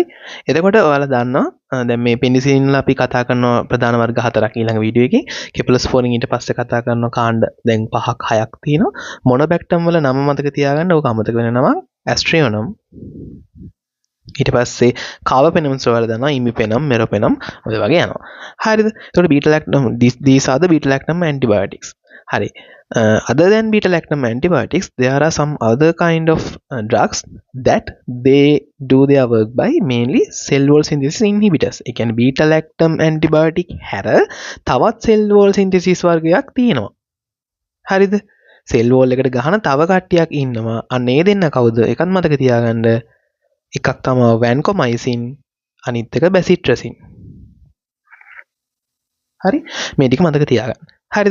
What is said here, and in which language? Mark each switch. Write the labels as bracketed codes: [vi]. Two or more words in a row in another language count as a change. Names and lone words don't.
[si] එතකොට ඔයාලා දන්නවා දැන් මේ පෙනිසිලින් වල අපි කතා කරන ප්‍රධාන වර්ග හතරක් ඊළඟ වීඩියෝ එකේ. කෙප්ලොස්පෝරින් ඊට පස්සේ කතා කරන කාණ්ඩ දැන් 5ක් 6ක් තියෙනවා. මොනොබැක්ටම් වල නම මතක තියාගන්න. ඕක අමතක වෙන නම ඇස්ට්‍රියොනම්. ඊට පස්සේ කාබපෙනම්ස් වල දන්නවා ඉමිපෙනම්, මෙරොපෙනම් ඔය වගේ යනවා. හරිද? එතකොට [en] beta lactam these are the beta lactam antibiotics. [si] හරි. [en] Other than beta lactam antibiotics, there are some other kind of drugs that they do their work by mainly cell wall synthesis inhibitors. [si] ඒ කියන්නේ [en] beta lactam antibiotic [si] හැර තවත් [en] cell wall synthesis [si] වර්ගයක් තියෙනවා. හරිද? [en] cell wall [si] එකට ගහන තව කට්ටියක් ඉන්නවා. අන්න ඒ දෙන්න කවුද? එකක් මතක තියාගන්න. එකක් තමයි vancomycin, අනිත් එක bacitracin. හරි? මේ ටික මතක තියාගන්න. හරිද?